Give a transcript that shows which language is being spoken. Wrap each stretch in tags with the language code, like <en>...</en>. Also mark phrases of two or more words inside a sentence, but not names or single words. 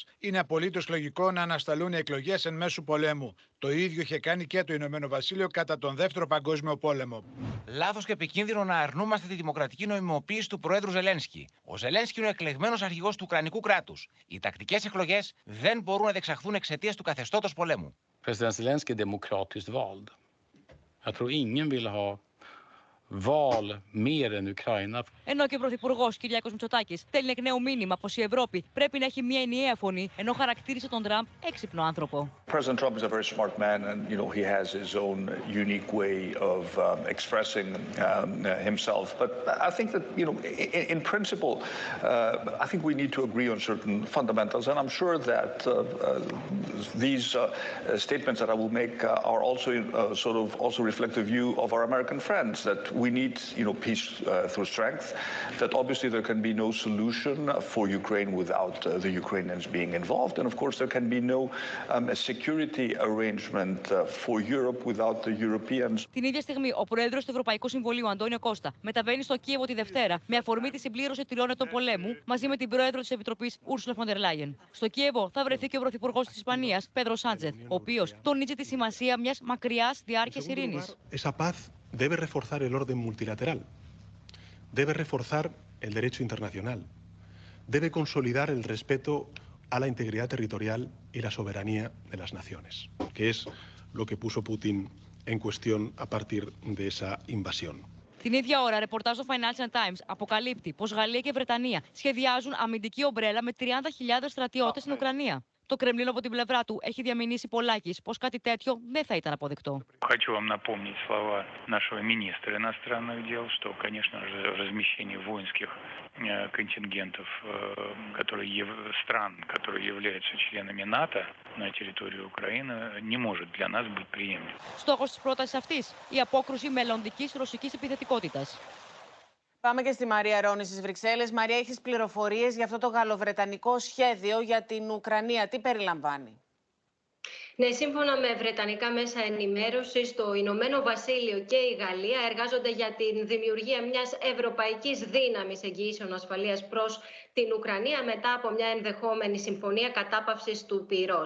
<el>Είναι απολύτως λογικό να ανασταλούν οι εκλογές εν μέσου πολέμου. Το ίδιο είχε κάνει και το Ηνωμένο Βασίλειο κατά τον Δεύτερο Παγκόσμιο Πόλεμο. Λάθος και επικίνδυνο να αρνούμαστε τη δημοκρατική νοημιμοποίηση του Προέδρου Ζελένσκι. Ο Ζελένσκι είναι ο εκλεγμένος αρχηγός του Ουκρανικού κράτους. Οι τακτικές εκλογές δεν μπορούν να διεξαχθούν εξαιτίας του καθεστώτος πολέμου.</el> <sv>President Zelensky är demokratiskt vald. Jag tror ingen vill ha val mer än Ukraina.</sv> <el>Ενώ και ο Πρωθυπουργός Κυριάκος Μητσοτάκης στέλνει εκ νέου μήνυμα πως η Ευρώπη πρέπει να έχει μια ενιαία φωνή, ενώ χαρακτήρισε τον Τραμπ έξυπνο άνθρωπο.</el> <en>President Trump is a very smart man, and he has his own unique way of expressing himself. But I think that in principle, I think we need to agree on certain fundamentals, and I'm sure that these statements that I will make are also sort of also reflect the view of our American friends that we need, peace through strength. That obviously there can be no solution for Ukraine without the Ukrainians being involved, and of course there can be no security arrangement for Europe without the Europeans.</en> <el>Την ίδια στιγμή, ο πρόεδρος του Ευρωπαϊκού Συμβουλίου, Αντώνιο Κώστα, μεταβαίνει στο Κίεβο τη Δευτέρα με αφορμή τη συμπλήρωση 3 ετών πολέμου μαζί με την πρόεδρο της Επιτροπής, Ούρσουλα φον ντερ Λάιεν. Στο Κίεβο θα βρεθεί και ο πρωθυπουργός της Ισπανίας, Πέντρο Σάντσεθ, ο οποίος τονίζει τη σημασία μιας μακριάς διάρκειας ειρήνης.</el> <es>Debe reforzar el orden multilateral, debe reforzar el derecho internacional, debe consolidar el respeto a la integridad territorial y la soberanía de las naciones, que es lo que puso Putin en cuestión a partir de esa invasión.</es> <el>Την ίδια ώρα, ρεπορτάζ του Financial Times αποκαλύπτει πως Γαλλία και Βρετανία σχεδιάζουν αμυντική ομπρέλα με 30.000 στρατιώτες στην Ουκρανία. Το Κρεμλίνο από την πλευρά του έχει διαμηνήσει πολλάκις πως κάτι τέτοιο δεν θα ήταν αποδεκτό.</el> <ru>Хочу вам напомнить слова нашего министра иностранных дел, что, конечно же, размещение воинских контингентов стран, которые являются членами НАТО на территории Украины, не может для нас быть приемлемым.</ru> <el>Στόχος της πρότασης αυτής, η απόκρουση μελλοντικής ρωσικής επιθετικότητας. Πάμε και στη Μαρία Ρόνη στις Βρυξέλλες. Μαρία, έχεις πληροφορίες για αυτό το γαλλοβρετανικό σχέδιο για την Ουκρανία. Τι περιλαμβάνει? Ναι, σύμφωνα με βρετανικά μέσα ενημέρωσης, το Ηνωμένο Βασίλειο και η Γαλλία εργάζονται για την δημιουργία μιας ευρωπαϊκής δύναμης εγγυήσεων ασφαλείας προς την Ουκρανία μετά από μια ενδεχόμενη συμφωνία κατάπαυσης του πυρός.</el>